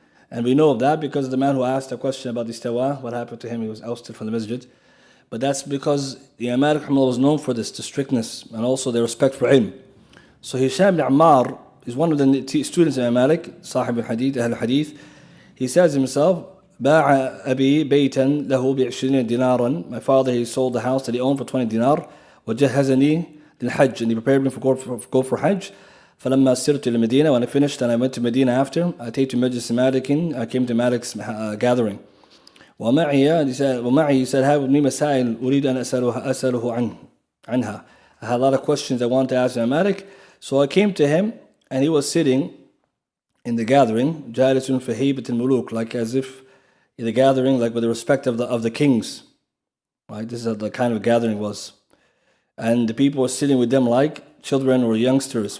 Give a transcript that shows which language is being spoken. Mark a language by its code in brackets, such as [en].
[en] And we know of that because the man who asked a question about the istawa, what happened to him, he was ousted from the masjid. But that's because Imam Malik rahimahullah was known for this, the strictness, and also the respect for him. So Hisham bin Ammar is one of the students of Imam Malik, Sahib al-Hadith, Ahl al-Hadith. He says himself, [ar] باع أبي بيتا له ب20 دينارا. [en] My father, he sold the house that he owned for 20 dinar. [ar] وجهزني للحج, [en] and he prepared me for go for Hajj. [ar] فلما سرت إلى المدينة, [en] when I finished and I went to Medina after, [ar] أتيت مجلس مالك, [en] I came to Malik's gathering. [ar] ومعي, [en] he said, have me [ar] مسائل أريد أن أسأله عنها. [en] I had a lot of questions I wanted to ask Imam Malik. So I came to him, and he was sitting in the gathering, [ar] جالس في هيبة الملوك, [en] like as if in the gathering, like with the respect of the kings. Right? This is how the kind of gathering was. And the people were sitting with them like children or youngsters.